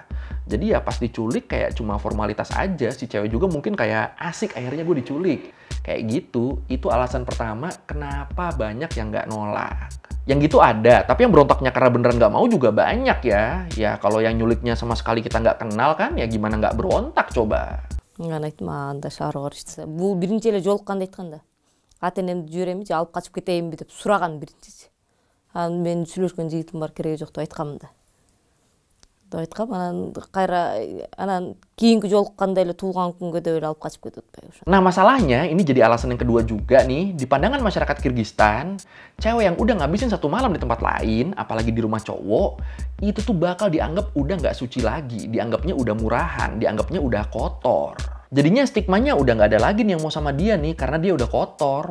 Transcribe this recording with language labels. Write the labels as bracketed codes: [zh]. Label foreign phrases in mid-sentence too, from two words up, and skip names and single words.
[id] Jadi ya pas diculik kayak cuma formalitas aja. Si cewek juga mungkin kayak asik akhirnya gue diculik. Kayak gitu, itu alasan pertama kenapa banyak yang nggak nolak. Yang gitu ada, tapi yang berontaknya karena beneran nggak mau juga banyak ya. Ya kalau yang nyuliknya sama sekali kita nggak kenal kan, ya gimana nggak berontak coba. [ky] Мен айттым, анда шаарга барышса. Бул биринчи эле жолукканда айтканда. Ата энемди жиберем же, алып качып кетейинби деп сураган биринчиси. Анан мен сүйлөшкөн жигитим бар, кереги жок деп айткам да. Деп айткам, анан кайра анан кийинки жолукканда эле туулган күнгө деп эле алып качып кетип атпайбы ошо. [id] Nah masalahnya, ini jadi alasan yang kedua juga nih. Di pandangan masyarakat Kirgistan, cewek yang udah ngabisin satu malam di tempat lain, apalagi di rumah cowok, itu tuh bakal dianggap udah nggak suci lagi. Dianggapnya udah murahan, dianggapnya udah kotor. Jadinya stigmanya udah nggak ada lagi nih yang mau sama dia nih, karena dia udah kotor.